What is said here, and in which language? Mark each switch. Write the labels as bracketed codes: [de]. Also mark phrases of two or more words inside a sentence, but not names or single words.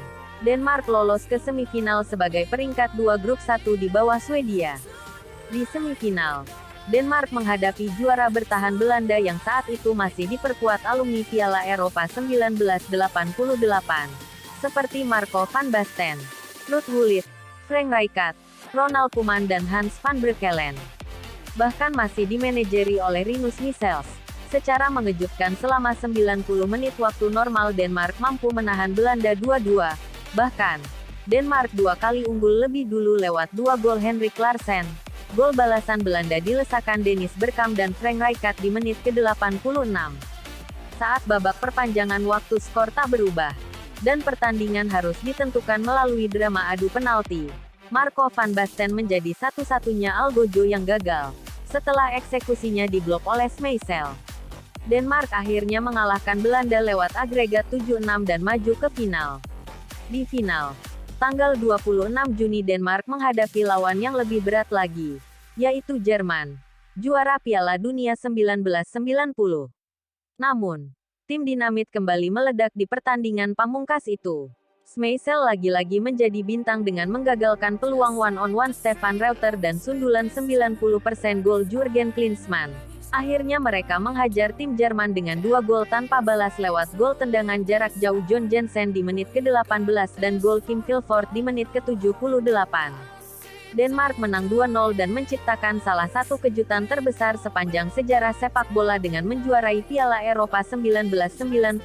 [id] Denmark lolos ke semifinal sebagai peringkat 2 grup 1 di bawah Swedia. Di semifinal, Denmark menghadapi juara bertahan Belanda yang saat itu masih diperkuat alumni Piala Eropa 1988, seperti Marco van Basten, Ruud Gullit, Frank Rijkaard, Ronald Koeman dan Hans van Breukelen. Bahkan masih dimanajeri oleh Rinus Michels. Secara mengejutkan selama 90 menit waktu normal Denmark mampu menahan Belanda 2-2. Bahkan, Denmark 2 kali unggul lebih dulu lewat 2 gol Henrik Larsson. Gol balasan Belanda dilesakan Dennis Bergkamp dan Frank Rijkaard di menit ke-86. Saat babak perpanjangan waktu skor tak berubah, dan pertandingan harus ditentukan melalui drama adu penalti. Marco van Basten menjadi satu-satunya algojo yang gagal, setelah eksekusinya diblok oleh Schmeichel. Denmark akhirnya mengalahkan Belanda lewat agregat 7-6 dan maju ke final. Di final, tanggal 26 Juni Denmark menghadapi lawan yang lebih berat lagi, yaitu Jerman, juara Piala Dunia 1990. Namun, tim dinamit kembali meledak di pertandingan pamungkas itu. Schmeichel lagi-lagi menjadi bintang dengan menggagalkan peluang [en] one-on-one [id] Stefan Reuter dan sundulan 90% gol Jurgen Klinsmann. Akhirnya mereka menghajar tim Jerman dengan 2 gol tanpa balas lewat gol tendangan jarak jauh John Jensen di menit ke-18 dan gol Kim Vilvoort di menit ke-78. Denmark menang 2-0 dan menciptakan salah satu kejutan terbesar sepanjang sejarah sepak bola dengan menjuarai Piala Eropa 1992.